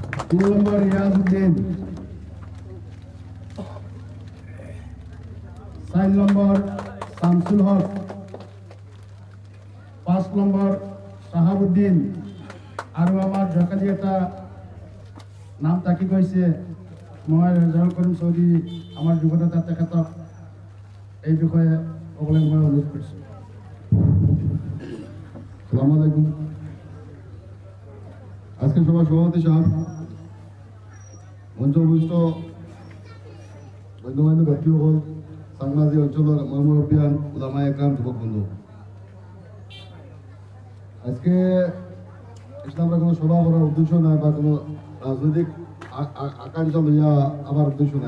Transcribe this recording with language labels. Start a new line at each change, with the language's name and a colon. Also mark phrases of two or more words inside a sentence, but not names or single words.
Bangla: তিন নম্বর রিয়াজউদ্দিন, 4 নম্বর শামসুল হক, 5 নম্বর শাহাবুদ্দিন।
Assamese: আৰু আমাৰ ঢাকালি এটা নাম তাকি কৈছে, মই ৰেজাউল কৰিম চৌধুৰী, আমাৰ যুৱনেতা, তেখেতক এই বিষয়ে ক'বলৈ মই অনুৰোধ কৰিছোঁ।
Arabic: السلام عليكم.
Bangla: আজকে সভার সভাপতি সাহেব, মঞ্চ উপস্থিত গণ্যমান্য ব্যক্তিসকল, সাংবাদিক অঞ্চলের মুরব্বিয়ান,
Arabic: علماء كرام,
Bangla: যুবক বন্ধু, আজকে ইসলামের কোনো সভা করার উদ্দেশ্য নাই বা কোনো রাজনৈতিক আকাঙ্ক্ষা লইয়া আমার উদ্দেশ্য নাই।